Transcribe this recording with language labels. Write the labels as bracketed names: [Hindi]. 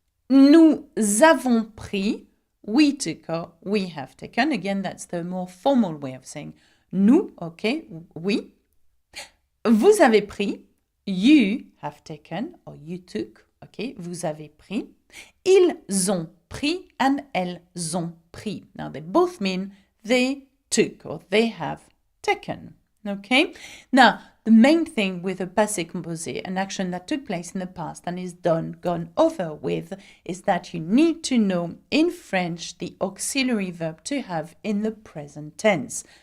[French] Nous avons pris. [English] We took or we have taken. Again, that's the more formal way of saying nous, okay, we. [French] Vous avez pris. [English] You have taken or you took, okay, [French] vous avez pris. Ils ont pris and elles ont pris. [English] Now, they both mean they took or they have taken, okay? Now, the main thing with a passé composé, an action that took place in the past and is gone over with, is that you need to know in French the auxiliary verb to have in the present tense.